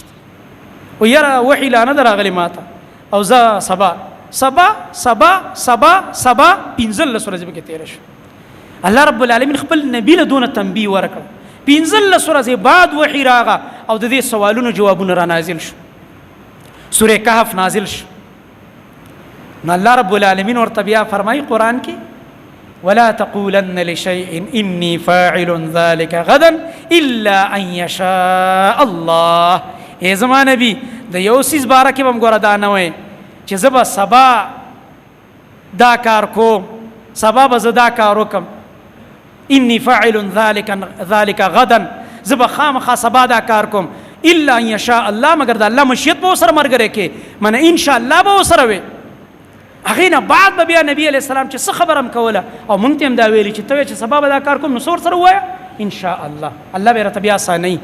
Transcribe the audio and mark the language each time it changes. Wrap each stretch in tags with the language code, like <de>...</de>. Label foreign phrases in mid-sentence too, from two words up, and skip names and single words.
<ps>و یاره وحي لا نه ده راغلی ماته، او زه سبا 15 ورځې پکې تېره شو. الله</ps> <ar>رب العالمین</ar> <ps>خپل نبي له دونه تنبیه ورکړه، 15 ورځې بعد وحي راغه او د دې سوالونو جوابونه را نازل شو. سوره کهف نازل شو. نو الله</ps> <ar>رب العالمین</ar> <ps>ورته بیا فرمایي قرآن کې</ps> <ar>ولا تقولن لشيء اني فاعل ذلك غدا الا ان يشاء الله.</ar> <ps>ای زما نبی د یو څیز باره کې به هم ګوره دا نه وایې چې زه به سبا دا کار کوم، سبا به زه دا کار وکم،</ps> <ar>اني فاعل ذلك غدا،</ar> <ps>زه به خامخا سبا دا کار کوم،</ps> <ar>الا ان يشاء الله،</ar> <ps>مگر د الله مشیت به ورسره ملګری کې، منه</ps> <ar>ان شاء الله</ar> <ps>به ورسره وي. هغې نه بعد به بیا نبي</ps> <ar>علیه السلام</ar> <ps>چې څه خبره هم کوله او موږ ته هم دا ویلي چې ته وایې چې سبا به دا کار کوم، نو څه ورسره ووایه</ps> <ar>ان شاء الله،</ar> <ps>الله به یې راته بیا اسانوي.</ps>